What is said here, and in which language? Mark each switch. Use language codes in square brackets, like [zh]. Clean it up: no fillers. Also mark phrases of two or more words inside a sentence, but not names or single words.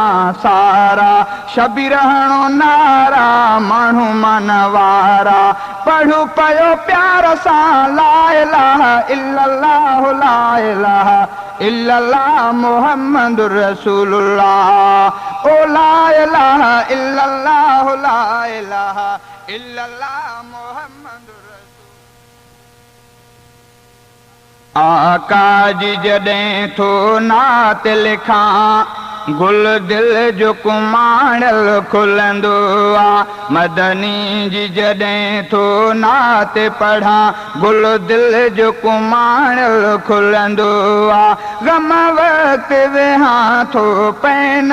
[sd] सारा शबीर हणो नारा माण्हू मनवारा पढ़ू पयो प्यार सां [ar] لا إله إلا الله لا إله إلا الله محمد رسول الله [sd] ओ [ar] لا إله إلا الله لا إله إلا الله محمد رسول الله. [sd] आका जी जॾहिं थो नात लिखां गुल दिल जो कुमाणल खुलंदो आ मदनी जी जॾहिं थो नात पढ़ां गुल दिल जो कुमाणल खुलंदो आ गम वक्त वेहां थो पैन